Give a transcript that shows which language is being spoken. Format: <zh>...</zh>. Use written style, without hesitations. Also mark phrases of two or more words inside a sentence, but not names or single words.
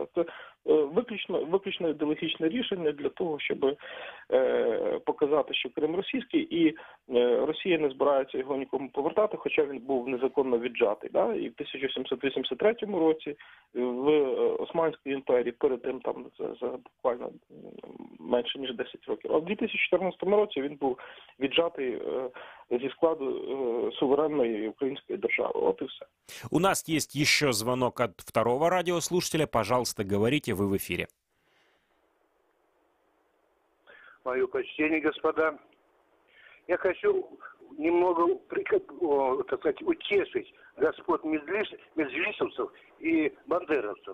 <uk>Це виключно ідеологічне рішення для того, щоб показати, що Крим російський, і Росія не збирається його нікому повертати, хоча він був незаконно віджатий.</uk> <ru>Да?</ru> <uk>І в 1783 році в Османській імперії, перед тим там за буквально менше ніж 10 років. А в 2014 році він був віджатий зі складу суверенної української держави.</uk> <ru>Вот и все. У нас есть еще звонок от второго радиослушателя. Пожалуйста, говорите, вы в эфире. Мое почтение, господа. Я хочу немного, так сказать, утешить господ меджлисовцев и бандеровцев.</ru>